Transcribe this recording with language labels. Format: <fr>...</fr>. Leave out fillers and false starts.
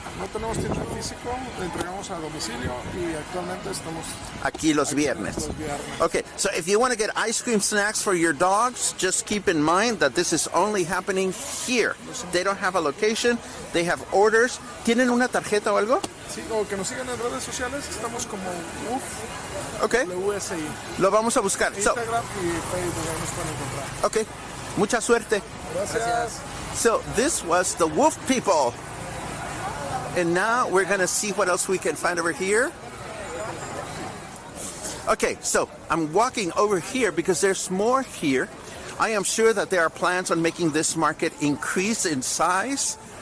<es>No tenemos tienda físico, le entregamos a domicilio y actualmente estamos Aquí los viernes. los viernes.</es> <en>Okay, so if you want to get ice cream snacks for your dogs, just keep in mind that this is only happening here. They don't have a location, they have orders.</en> <es>¿Tienen una tarjeta o algo? Sí, o que nos sigan en redes sociales, estamos como UF, Okay, WSI, lo vamos a buscar. So, Instagram y Facebook, ahí nos pueden encontrar. okay, mucha suerte. Gracias.</es> <en>So this was the Wolf people. And now we're going to see what else we can find over here. Okay, so I'm walking over here because there's more here. I am sure that there are plans on making this market increase in size.</en>